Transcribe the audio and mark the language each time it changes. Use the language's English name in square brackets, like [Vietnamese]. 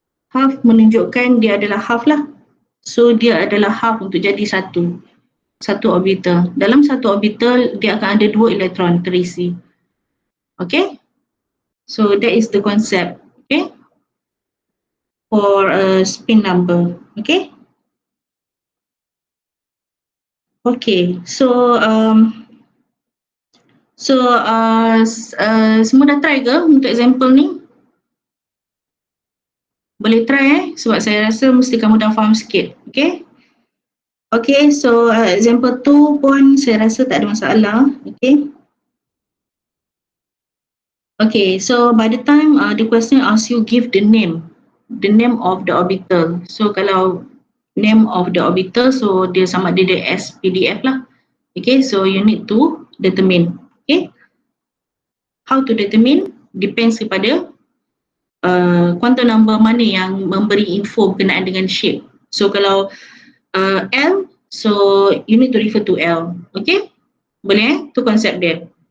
[Malay] Half menunjukkan dia adalah half lah. So dia adalah half untuk jadi satu orbital. Dalam satu orbital dia akan ada dua elektron terisi. [English] Okay, so that is the concept. Okay, for a spin number. Okay. [Malay] Okay, so semua dah try ke untuk example ni? Boleh try sebab saya rasa mesti kamu dah faham sikit. Okay. Okay, so example 2 pun saya rasa tak ada masalah. Okay. [English] Okay, so by the time the question asks you give the name of the orbital. [Malay] So kalau [English] name of the orbital, [Malay] so dia sama ada dia SPDF lah. [English] Okay, so you need to determine. Okay, how to determine depends [Malay] kepada quantum number mana yang memberi info berkenaan dengan shape. [English] So [Malay] kalau [English] L, so you need to refer to L. [Malay] Okay, boleh tu konsep dia.